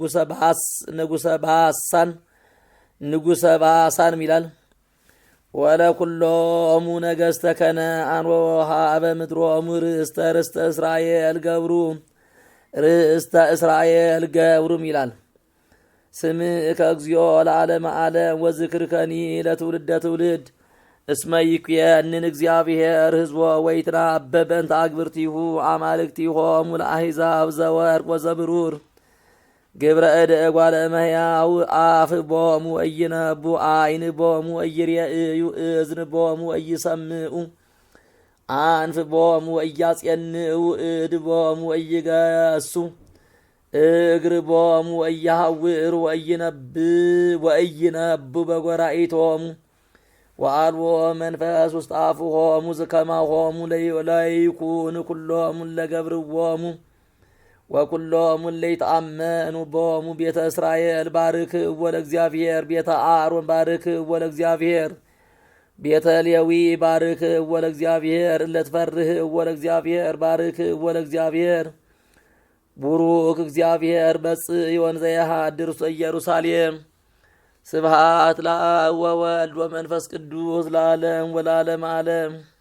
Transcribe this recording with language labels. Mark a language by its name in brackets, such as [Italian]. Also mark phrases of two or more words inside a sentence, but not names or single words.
[Geez] ንጉሠ ባሳን ይላል። ወለኩሎሙ ነገሥተ ከነዓን ወወሃበ ምድሮሙ ርእስተ እስራኤል ገብሩም ይላል። ስምዕ ከእግዚኦ ለዓለመ ዓለም ወዝክርከኒ ለትውልደ ትውልድ እስመ ይኩየንን እግዚአብሔር ሕዝቦ ወይትናበብ በእንተ አግብርቲሁ አማልክቲሆሙ ለአሕዛብ ዘወርቅ ወዘብሩር ግብረ እደ እጓለ እመሕያው አፍቦሙ ወኢይነቡ ዓይንቦሙ ወኢይሬእዩ እዝንቦሙ ወኢይሰምዑ አንፍቦሙ ወኢያጼንዑ እድቦሙ ወኢይገሱ እግርቦሙ ወኢያሐውሩ ወኢይነቡ በጐራኢቶሙ ወአልቦ መንፈስ ውስተ አፉሆሙ ዝከማሆሙ ለይኩን ኩሎሙ ለገብርዎሙ ወኩሎሙ ለይተአመኑ ቦሙ ቤተ እስራኤል ባርክዎ ለእግዚአብሔር ቤተ አሮን ባርክዎ ለእግዚአብሔር ቤተ ሌዊ ባርክዎ ለእግዚአብሔር እለትፈርህዎ ለእግዚአብሔር ባርክዎ ለእግዚአብሔር ቡሩክ እግዚአብሔር በጽዮን ዘየሃድር ውስተ ኢየሩሳሌም። ስብሐት ለአብ ወወልድ ወመንፈስ ቅዱስ ለዓለም ወለዓለመ ዓለም።